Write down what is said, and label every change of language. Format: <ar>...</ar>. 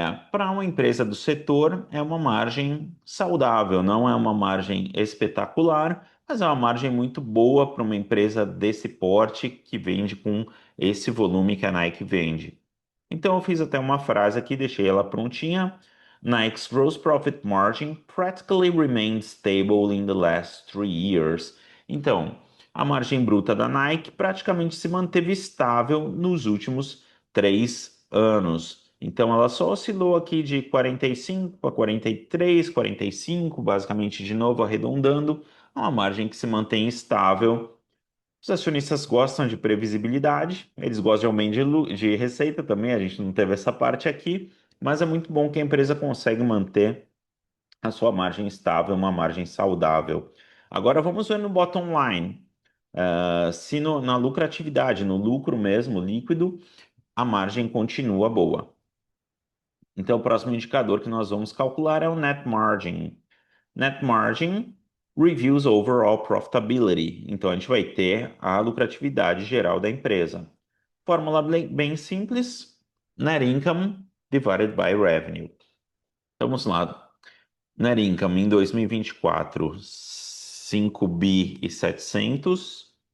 <pt>Para uma empresa do setor, é uma margem saudável, não é uma margem espetacular, mas é uma margem muito boa para uma empresa desse porte que vende com esse volume que a Nike vende. Então eu fiz até uma frase aqui, deixei ela prontinha.</pt> <en>Nike's gross profit margin practically remained stable in the last 3 years.</en> <pt>Então, a margem bruta da Nike praticamente se manteve estável nos últimos 3 anos. Então, ela só oscilou aqui de 45 para 43, 45, basicamente de novo arredondando, uma margem que se mantém estável. Os acionistas gostam de previsibilidade, eles gostam de aumento de receita também, a gente não teve essa parte aqui, mas é muito bom que a empresa consegue manter a sua margem estável, uma margem saudável. Agora vamos ver no bottom line. Se na lucratividade, no lucro mesmo, líquido, a margem continua boa. Então, o próximo indicador que nós vamos calcular é o net margin.</pt> <en>Net margin reviews overall profitability.</en> <pt>Então, a gente vai ter a lucratividade geral da empresa. Fórmula bem simples:</pt> <en>net income divided by revenue.</en> <pt>Vamos lá. Net income em 2024, 5 bi e 700.</pt>